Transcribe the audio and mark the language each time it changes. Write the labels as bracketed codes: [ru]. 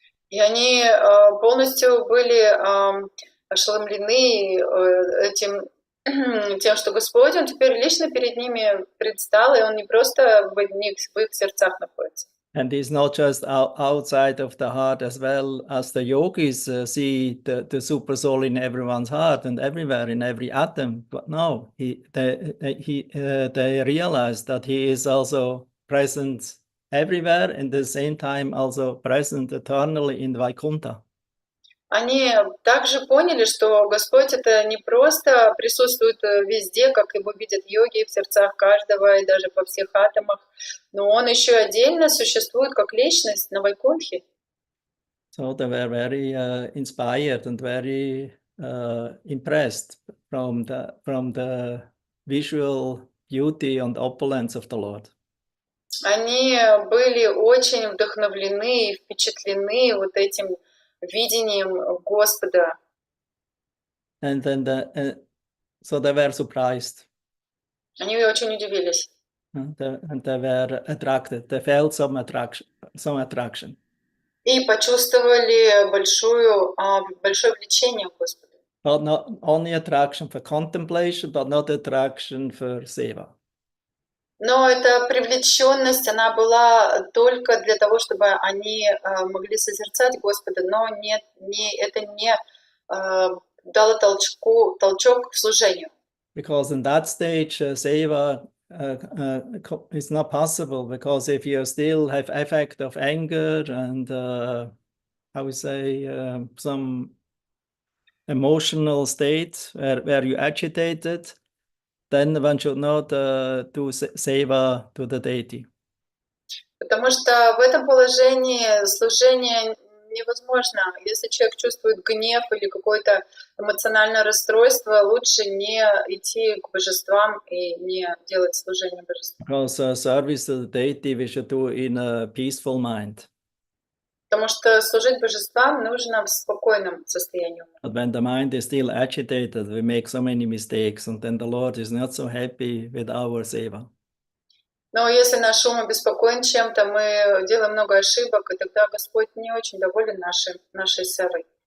[ru] И они полностью были ошеломлены тем, что Господь, Он теперь лично перед ними предстал, и Он не просто в их сердцах находится. [en] And he's not just outside of the heart as well, as the yogis see the super soul in everyone's heart and everywhere in every atom. But no, they realize that he is also present everywhere, and at the same time also present eternally in Vaikuntha. [ru] Они также поняли, что Господь это не просто присутствует везде, как его видят йоги в сердцах каждого и даже во всех атомах, но Он еще отдельно существует как личность на Вайкунтхе. [en] So they were very inspired and very impressed from the visual beauty and opulence of the Lord. [ru] Они были очень вдохновлены и впечатлены вот этим видением Господа. [en] And then so they were surprised. [ru] Они очень удивились. [en] And they were attracted. They felt some attraction. [ru] И почувствовали большое влечение к Господу. [en] But not only attraction for contemplation, but not attraction for seva. [ru] Но эта привлеченность, она была только для того, чтобы они могли созерцать Господа, но это не дало толчок к служению. [en] Because in that stage, seva is not possible, because if you still have affect of anger and I would say some emotional state where you agitated, then one should not do seva to the deity. [ru] Потому что в этом положении служение невозможно. Если человек чувствует гнев или какое-то эмоциональное расстройство, лучше не идти к божествам и не делать служение божествам. [en] Because service to the deity we should do in a peaceful mind. [ru] Потому что служить божествам нужно в спокойном состоянии. [en] But when the mind is still agitated, we make so many mistakes, and then the Lord is not so happy with our seva. [ru] Но если наш ум обеспокоен чем-то, мы делаем много ошибок, и тогда Господь не очень доволен нашей севой.